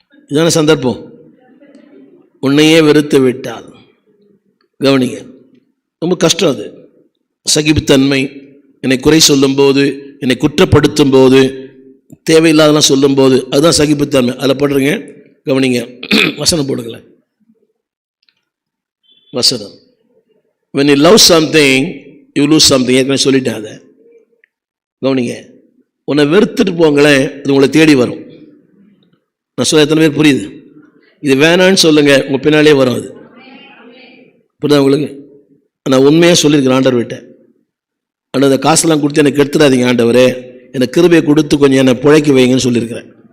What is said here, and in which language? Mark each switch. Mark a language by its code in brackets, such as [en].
[ta] இதான சந்தர்ப்பம். உன்னையே வெறுத்து விட்டால். கவனிங்க, ரொம்ப கஷ்டம் அது. சகிப்புத்தன்மை. என்னை குறை சொல்லும் போது, என்னை குற்றப்படுத்தும் போது, தேவையில்லாதெல்லாம் சொல்லும் போது, அதுதான் சகிப்புத்தன்மை. அதில் போடுறீங்க. கவனிங்க, வசனம் போடுங்களேன். வசனம். [en] when you love something you lose something. [ta] ஏற்கனவே சொல்லிட்டேன் அதை. கவனிங்க, உன்னை வெறுத்துட்டு போங்களேன், அது உங்களை தேடி வரும். நான் சொல்ல எத்தனை பேர் புரியுது? இது வேணான்னு சொல்லுங்க, உங்கள் பின்னாலே வரும். அது புரியுதா உங்களுக்கு? நான் உண்மையாக சொல்லியிருக்கிறேன் ஆண்டவர் விட்ட. ஆனால் அந்த காசெல்லாம் கொடுத்து எனக்கு எடுத்துடாதீங்க ஆண்டவரே, எனக்கு கிருபையை கொடுத்து கொஞ்சம் என்னை பிழைக்க வைங்கன்னு சொல்லியிருக்கிறேன்.